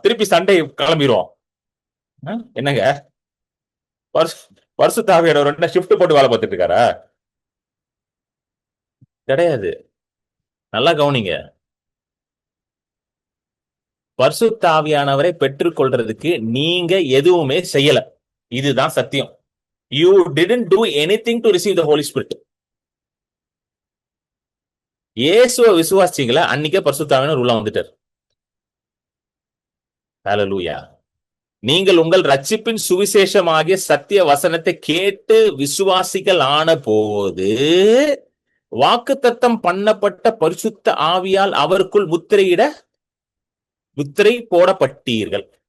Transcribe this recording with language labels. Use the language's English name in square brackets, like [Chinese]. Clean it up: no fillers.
[Tamil] திருப்பி சண்டே கிளம்பிடுவோம். என்னங்க பரிசுத்தாவியானவர் ஷிஃப்ட் போட்டு வேலை பார்த்துட்டு இருக்காரா? கிடையாது. நல்லா கவனிங்க. பரிசுத்தாவியானவரை பெற்றுக்கொள்றதுக்கு நீங்க எதுவுமே செய்யல. இதுதான் சத்தியம். [English] You didn't do anything to receive the Holy Spirit. [Tamil] இயேசுவை விசுவாசிங்களா, அன்னைக்கே பரிசுத்தாவியானவர் உள்ள வந்துட்டார். ஹல்லேலூயா. நீங்கள் உங்கள் ரட்சிப்பின் சுவிசேஷமாகிய சத்திய வசனத்தை கேட்டு விசுவாசிகள் ஆன போது வாக்குத்தத்தம் பண்ணப்பட்ட பரிசுத்த ஆவியால் அவருக்குள் முத்திரை போடப்பட்டீர்கள்.